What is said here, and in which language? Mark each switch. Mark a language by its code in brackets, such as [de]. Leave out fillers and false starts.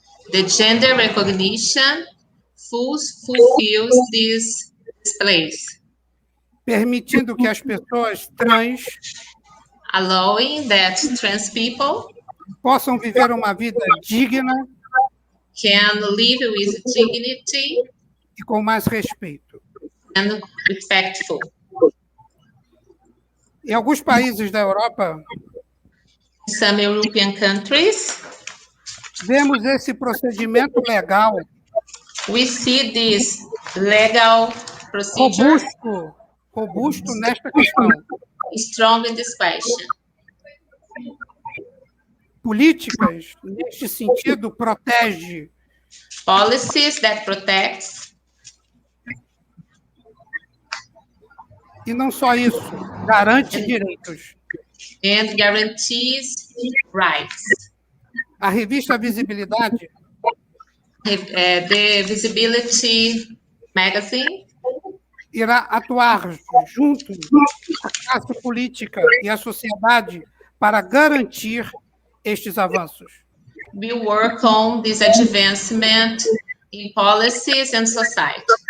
[en] The gender recognition fulfills this place. [pt] Permitindo que as pessoas trans [en] allowing that trans people [pt] possam viver uma vida digna, [en] can live with dignity [pt] e com mais respeito. [en] And respectful. [pt] Em alguns países da Europa, [en] some European countries, [pt] vemos esse procedimento legal. [en] We see this legal procedure [pt] robusto nesta questão. [en] Strong in this question. [pt] Políticas, neste sentido, protege. [en] Policies that protects. [pt] E não só isso, garante direitos. [en] And guarantees rights. [pt] A revista Visibilidade, [en] the Visibility Magazine, [pt] irá atuar junto à classe política e à sociedade para garantir estes avanços. [en] We work on this advancement in policies and society.